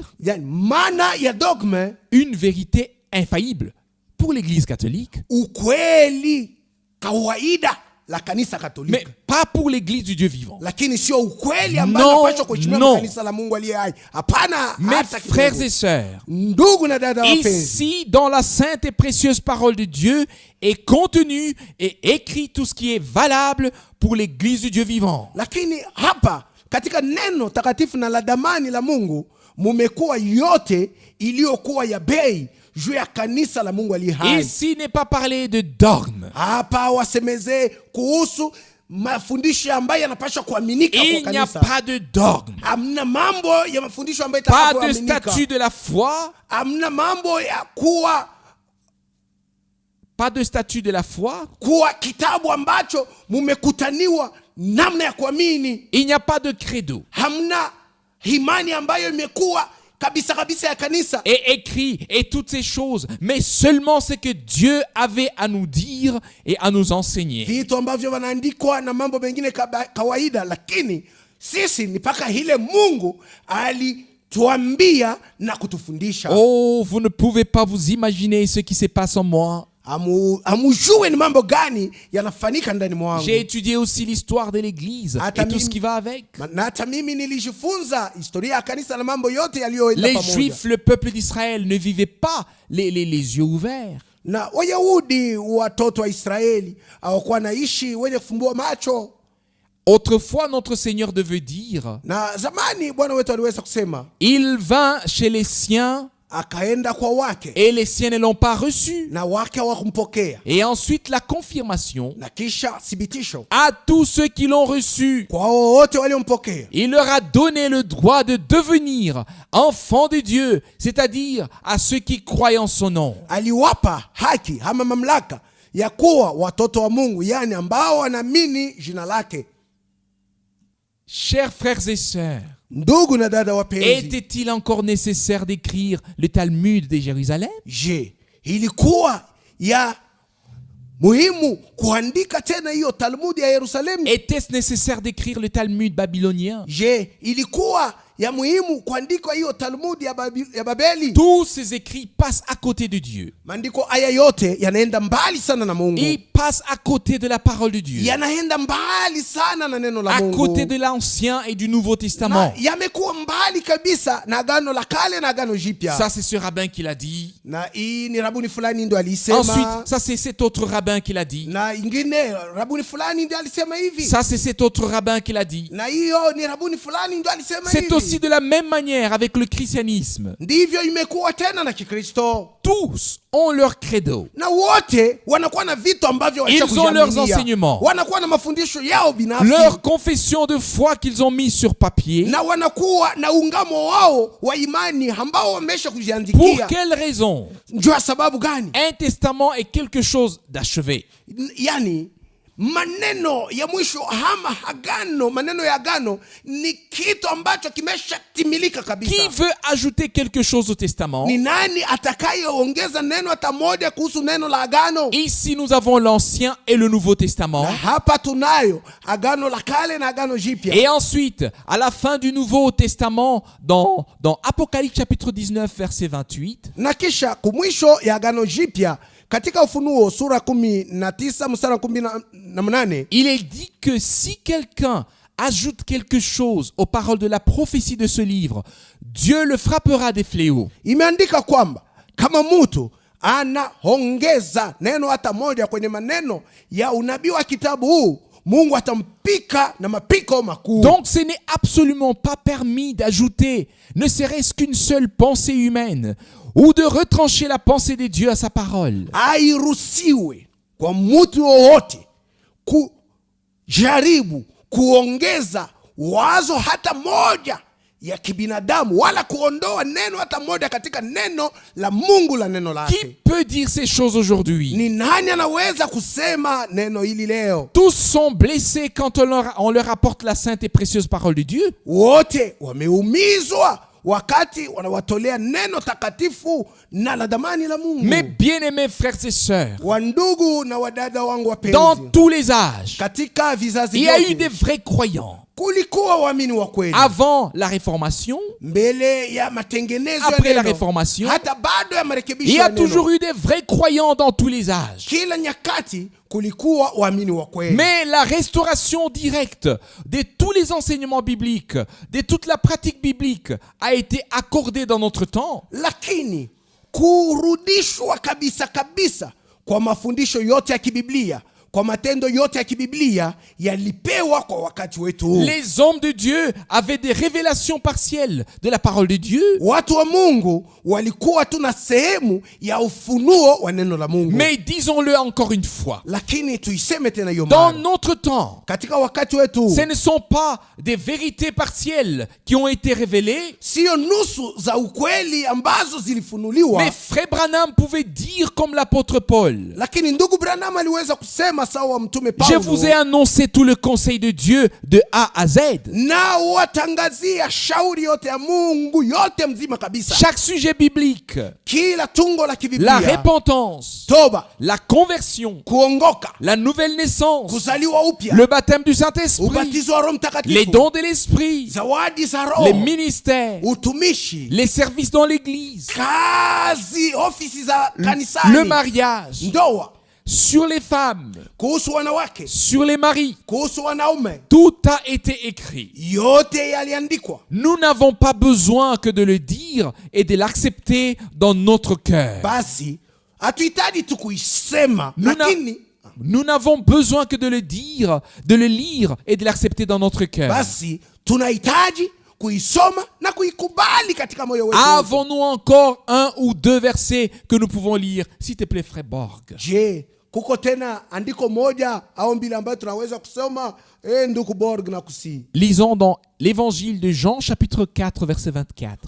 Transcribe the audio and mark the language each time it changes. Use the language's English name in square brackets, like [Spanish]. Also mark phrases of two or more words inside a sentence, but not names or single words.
[Swahili] Yani maana ya dogme, [French] une vérité infaillible pour l'Église catholique, [Swahili] ukweli kawaida la kanisa Katoliki, [French] mais pas pour l'Église du Dieu vivant. [Swahili] lakini sio ukweli ambao [French] Non, [Swahili] unapaswa kuheshimiwa [French] non. [Swahili] na kanisa la Mungu aliye hai. Hapana, [French] Mes [Swahili] hata [French] frères [Swahili] kidogo. [French] et sœurs, [Swahili] Ndugu na dada wapenzi, [French] ici, dans la sainte et précieuse parole de Dieu, est contenu et écrit tout ce qui est valable pour l'Église du Dieu vivant. [Swahili] lakini hapa katika neno takatifu na la damani la Mungu mumekuwa yote iliyokuwa ya bei juu ya kanisa la Mungu aliye hai. [French] Ici n'est pas parlé de dogme. [Swahili] Hapa wasemezee kuhusu mafundisho ambayo yanapaswa kuaminika [French] Il [Swahili] kwa [French] n'y a [Swahili] kanisa. [French] pas de dogme. [Swahili] Hamna mambo ya mafundisho ambayo [French] Pas de [Swahili] itakayoaminika. [French] statut de la foi. [Swahili] Hamna mambo ya [French] Pas de statut de la foi. [Swahili] kuwa kitabu ambacho mumekutaniwa namna ya kuamini. [French] Il n'y a pas de credo. [Swahili] Hamna imani ambayo imekuwa kabisa kabisa ya kanisa. [French] Et écrit et toutes ces choses, mais seulement ce que Dieu avait à nous dire et à nous enseigner. [Swahili] Vitu ambavyo wanaandikwa na mambo mengine kawaida, lakini sisi ni paka ile Mungu kutuambia na kutufundisha. [French] Oh, vous ne pouvez pas vous imaginer ce qui se passe en moi. [Swahili] Amujue ni mambo gani yanafanyika ndani mwangu. [French] J'ai étudié aussi l'histoire de l'église et tout ce qui va avec. [Swahili] Na hata mimi nilijifunza historia ya kanisa na mambo yote yaliyoenda pamoja. [French] Les Juifs, le peuple d'Israël, ne vivaient pas les yeux ouverts. [Swahili] Na Wayahudi, watoto wa Israeli, hawakuwa naishi wenye kufumbua macho. [French] Autrefois, notre Seigneur devait dire, [Swahili] Na zamani Bwana wetu aliweza kusema, [French] il vint chez les siens [Swahili] akaenda kwa wake, [French] et les siens ne l'ont pas reçu. [Swahili] na wake hawakumpokea. [French] Et ensuite la confirmation [Swahili] Na kisha thibitisho [French] à tous ceux qui l'ont reçu. [Swahili] kwa wote waliompokea. [French] Il leur a donné le droit de devenir enfants de Dieu, c'est-à-dire à ceux qui croient en son nom. [Swahili] Aliwapa haki ama mamlaka ya kuwa watoto wa Mungu, yani ambao wanaamini jina lake. [French] Chers frères et sœurs, [Swahili] Ndugu na dada wapenzi, [French] était-il encore nécessaire d'écrire le Talmud de Jérusalem? [Swahili] je, ilikuwa ya muhimu kuandika tena hiyo Talmudi ya Yerusalemu? [French] Était-ce nécessaire d'écrire le Talmud babylonien? [Swahili] Je, ilikuwa ya muhimu kuandika hiyo Talmudi ya Babeli? [French] Tous ces écrits passent à côté de Dieu. [Swahili] Maandiko haya yote yanaenda mbali sana na Mungu. [French] Ils passent à côté de la parole de Dieu. [Swahili] Yanaenda mbali sana na neno la [French] À [Swahili] Mungu. [French] côté de l'Ancien et du Nouveau Testament. [Swahili] Na yamekuwa mbali kabisa na Agano la Kale na Agano Jipya. [French] Ça, c'est ce rabbin qui l'a dit. [Swahili] Na hii ni rabuni fulani ndo alisema. [French] Ensuite, ça, c'est cet autre rabbin qui l'a dit. [Swahili] Na ingine rabuni fulani ndo alisema hivi. [French] Ça, c'est cet autre rabbin qui l'a dit. [Swahili] Na hiyo ni rabuni fulani ndo alisema hivi. [French] C'est aussi de la même manière avec le christianisme. [Swahili] Ndivyo imekuwa tena na Kikristo. [French] Tous ont leur credo. [Swahili] Na wote wanakuwa na vitu ambavyo [French] Ils ont leurs enseignements. [Swahili] Wanakuwa na mafundisho yao binafsi. [French] Leur confession de foi qu'ils ont mis sur papier. [Swahili] Na wanakuwa na ungamo wao wa imani ambao wamesha [French] Pour [Swahili] kujiandikia. [French] quelle raison? [Swahili] Njua sababu gani? [French] Un testament est quelque chose d'achevé. [Swahili] Yani maneno ya mwisho ama agano, maneno ya agano ni kitu ambacho kimeshatimilika kabisa. [French] Qui veut ajouter quelque chose au testament? [Swahili] Ni nani atakayeongeza neno hata moja kuhusu neno la agano? [French] Ici, nous avons l'Ancien et le Nouveau Testament. [Swahili] Na hapa tunayo agano la kale na agano jipya. [French] Et ensuite, à la fin du Nouveau Testament, dans Apocalypse chapitre 19, verset 28, [Swahili] Na kisha kumwisho ya agano jipya katika Ufunuo sura 19 mstari 18, [French] il est dit que si quelqu'un ajoute quelque chose aux paroles de la prophétie de ce livre, Dieu le frappera des fléaux. [Swahili] imeandika kwamba kama mtu anaongeza neno hata moja kwenye maneno ya unabii wa kitabu huu, Mungu atampika na mapiko makuu. [French] Donc ce n'est absolument pas permis d'ajouter ne serait-ce qu'une seule pensée humaine ou de retrancher la pensée de Dieu à sa parole. [Swahili] Hairuhusiwe kwa mtu wowote kujaribu kuongeza wazo hata moja ya kibinadamu wala kuondoa neno hata moja katika neno la Mungu, la neno [French] Qui [Swahili] lake. [French] peut dire ces choses aujourd'hui? [Swahili] Ni nani anaweza kusema neno hili leo? [French] Tous sont blessés quand on leur apporte la sainte et précieuse parole de Dieu. [Swahili] Wote wameumizwa wakati wanawatolea neno takatifu na la damani la Mungu. [French] Mes bien-aimés frères et sœurs, [Swahili] Wandugu na wadada wangu wapenzi, [French] dans tous les âges, [Swahili] katika vizazi [French] il y a eu [Swahili] vyote [French] des vrais croyants. [Swahili] kulikuwa waamini wa kweli. [French] Avant la Réformation, [Swahili] Mbele ya matengenezo [French] après [Swahili] ya [French] la [Swahili] neno, [French] Réformation, [Swahili] hata bado ya [French] il [Swahili] marekebisho [French] y [Swahili] ya [French] a [Swahili] neno. [French] toujours eu des vrais croyants dans tous les âges. [Swahili] Kila nyakati kulikuwa waamini wa kweli. [French] Mais la restauration directe de tous les enseignements bibliques, de toute la pratique biblique a été accordée dans notre temps. [Swahili] Lakini kurudishwa kabisa kabisa kwa mafundisho yote ya kibiblia, kwa matendo yote ya kibiblia yalipewa kwa wakati wetu. [French] Les hommes de Dieu avaient des révélations partielles de la parole de Dieu. [Swahili] Watu wa Mungu walikuwa tu na sehemu ya ufunuo wa neno la Mungu. [French] Mais disons-le encore une fois, [Swahili] Lakini tuiseme tena hiyo [French] dans [Swahili] mara, [French] notre temps, [Swahili] katika wakati wetu [French] ce ne sont pas des vérités partielles qui ont été révélées. [Swahili] sio nusu za ukweli ambazo zilifunuliwa. [French] Mais Frère Branham pouvait dire comme l'apôtre Paul, [Swahili] Lakini ndugu Branham aliweza kusema sema sawa mtume [French] Je vous ai [Swahili] Paulo, [French] annoncé tout le conseil de Dieu de A à Z. [Swahili] na watangazia shauri yote ya Mungu yote mzima kabisa. [French] Chaque sujet biblique, [Swahili] Kila tungo la [French] la [Swahili] kibiblia, [French] repentance, [Swahili] toba, [French] la conversion, [Swahili] kuongoka, [French] la nouvelle naissance, [Swahili] kuzaliwa upya, [French] le baptême du Saint-Esprit, [Swahili] ubatizo wa Roho [French] les [Swahili] Mtakatifu, [French] dons de l'Esprit, [Swahili] zawadi za [French] les [Swahili] Roho, [French] ministères, [Swahili] utumishi, [French] les services dans l'église, [Swahili] kazi, ofisi za [French] le [Swahili] kanisani, [French] mariage, [Swahili] ndoa, [French] sur les femmes, [Swahili] kuhusu wanawake, [French] sur les maris. [Swahili] kuhusu wanaume, [French] Tout a été écrit. [Swahili] yote yaliandikwa. [French] Nous n'avons pas besoin que de le dire et de l'accepter dans notre cœur. [Swahili] Basi hatuhitaji tu kuisema, [French] Nous n'a- [Swahili] lakini [French] Nous n'avons besoin que de le dire, de le lire et de l'accepter dans notre cœur. [Swahili] basi tunahitaji kuisoma na kuikubali katika moyo wetu. [French] Avons-nous encore un ou deux versets que nous pouvons lire? S'il te plaît, frère Borg. [Swahili] Je, kuko tena andiko moja au mbili ambayo tunaweza kusoma? Ndugu Borg na kusi, [French] Lisons dans l'évangile de Jean, chapitre 4, verset 24.